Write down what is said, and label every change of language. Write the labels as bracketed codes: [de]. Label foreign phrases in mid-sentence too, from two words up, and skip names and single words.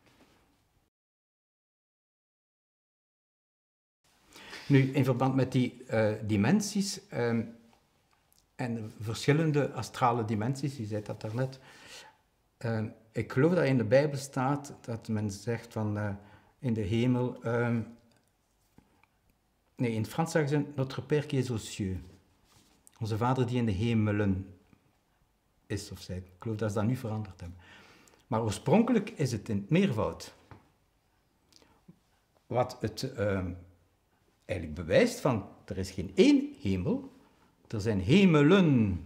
[nl] Nu, in verband met die dimensies en verschillende astrale dimensies, je zei dat daarnet, ik geloof dat in de Bijbel staat dat men zegt van in de hemel, nee, in het Frans zeggen ze [fr] Notre Père qui est aux cieux. [nl] Onze Vader die in de hemelen is of zij. Ik geloof dat ze dat nu veranderd hebben. Maar oorspronkelijk is het in het meervoud. Wat het eigenlijk bewijst van, er is geen één hemel, er zijn hemelen.